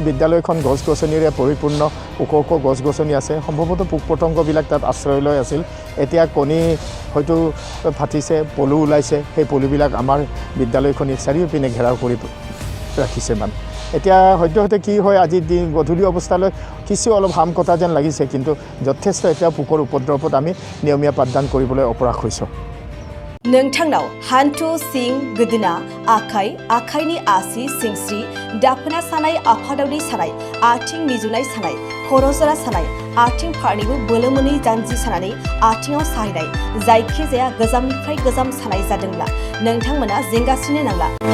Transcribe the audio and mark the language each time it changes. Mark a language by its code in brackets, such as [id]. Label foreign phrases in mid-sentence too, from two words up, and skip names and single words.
[as] বিদ্যালয়খন গছ গছনিৰে পৰিপূৰ্ণ ওখ ওখ গছ গছনি আছে সম্ভৱতঃ পোক পতংগবিলাক তাত আশ্ৰয় লৈ আছিল এতিয়া কণী হয়তো ফাটিছে পলু ওলাইছে সেই পলুবিলাক আমাৰ বিদ্যালয়খনি চাৰিওপিনে ঘেৰাও কৰি ৰাখিছে মানে এতিয়া সদ্যহতে কি হয় আজি গধূলি অৱস্থালৈ কিছু অলপ হাম কটা যেন লাগিছে কিন্তু যথেষ্ট এতিয়া পোকৰ উপদ্ৰৱত আমি নিয়মীয়া পাঠদান কৰিবলৈ অপৰাগ হৈছোঁ [brx] नोंथांनाव हान्थु सिं गोदोना आखाइ आखाइनि आसि सिंस्रि दाफोना सानाय आफादावनि सानाय आथिं मिजुनाय सानाय खर' जरा सानाय आथिं फारनैबो बोलो मोनै जानजि सानानै आथिङाव साहैनाय जायखिजाया गोजामनिफ्राय गोजाम सानाय जादोंब्ला नोंथांमोना जिंगासिनो नांला